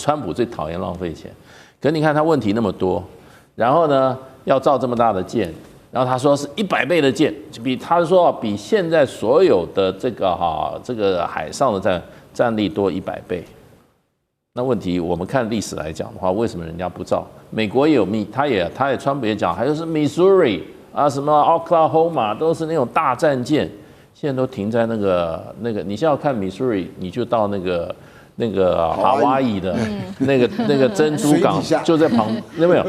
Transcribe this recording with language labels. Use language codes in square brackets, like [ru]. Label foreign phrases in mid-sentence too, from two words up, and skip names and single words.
[zh] 川普最討厭浪費錢，可你看他問題那麼多，然後呢要造這麼大的艦，然後他說是100倍的艦，比現在所有的這個海上的戰力多100倍。那問題我們看歷史來講的話，為什麼人家不造？美國也有他也川普也講，還有是 Missouri。啊，什麼 Oklahoma 都是那種大戰艦，現在都停在那個，你现在要看 Missouri， 你就到那個夏威夷的那個珍珠港，就在旁，有沒有？